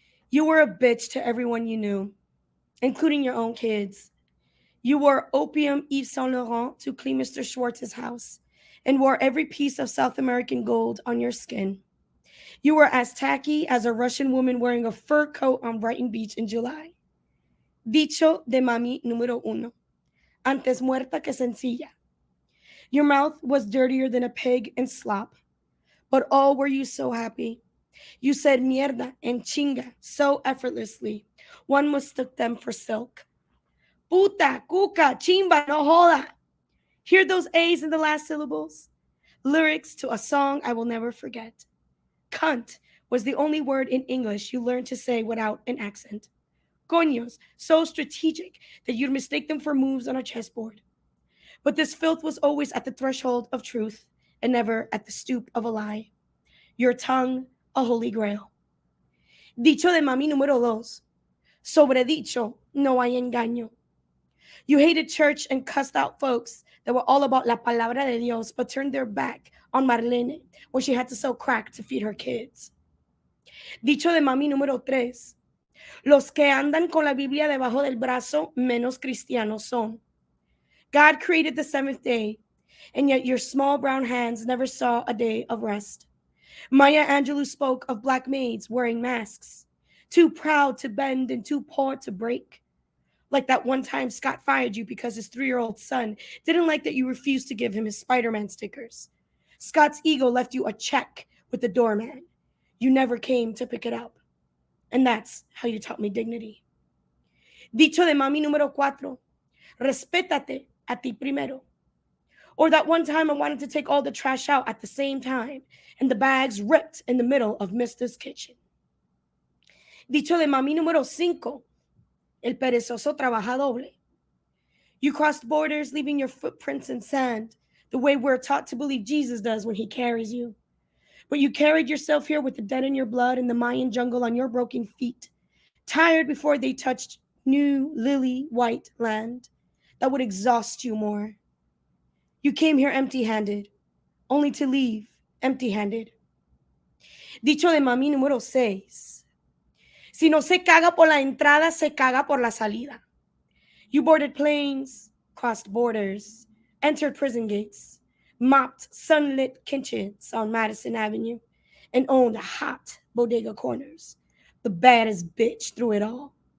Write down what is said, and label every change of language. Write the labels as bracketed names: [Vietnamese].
[English] You were a bitch to everyone you knew, including your own kids. You wore opium Yves Saint Laurent to clean Mr. Schwartz's house and wore every piece of South American gold on your skin. You were as tacky as a Russian woman wearing a fur coat on Brighton Beach in July. [Spanish] Dicho de mami número uno. Antes muerta que sencilla. [English] Your mouth was dirtier than a pig and slop. But oh, were you so happy. You said mierda and chinga so effortlessly. One mistook them for silk. [Spanish] Puta, cuca, chimba, no joda. [English] Hear those A's in the last syllables? Lyrics to a song I will never forget. Cunt was the only word in English you learned to say without an accent. Coños, so strategic that you'd mistake them for moves on a chessboard. But this filth was always at the threshold of truth and never at the stoop of a lie. your tongue a holy grail. [Spanish] Dicho de mami número dos. Sobre dicho, no hay engaño. [English] You hated church and cussed out folks that were all about [Spanish] la palabra de Dios, [English] but turned their back on Marlene when she had to sell crack to feed her kids. [Spanish] Dicho de mami número tres. Los que andan con la Biblia debajo del brazo, menos cristianos son. [English] God created the seventh day, and yet your small brown hands never saw a day of rest. Maya Angelou spoke of black maids wearing masks, too proud to bend and too poor to break. Like that one time Scott fired you because his 3-year-old son didn't like that you refused to give him his Spider Man stickers. Scott's ego left you a check with the doorman. You never came to pick it up. And that's how you taught me dignity. [Spanish] Dicho de mami número cuatro, respétate a ti primero. [English] Or that one time I wanted to take all the trash out at the same time, and the bags ripped in the middle of Mister's kitchen. [Spanish] Dicho de mami número cinco, el perezoso trabaja doble. [English] You crossed borders, leaving your footprints in sand, the way we're taught to believe Jesus does when he carries you. But you carried yourself here with the dead in your blood and the Mayan jungle on your broken feet, tired before they touched new, lily white land that would exhaust you more. You came here empty handed, only to leave empty handed. [Spanish] Dicho de mami número 6. Si no se caga por la entrada, se caga por la salida. [English] You boarded planes, crossed borders, entered prison gates, mopped sunlit kitchens on Madison Avenue, and owned hot bodega corners. The baddest bitch through it all.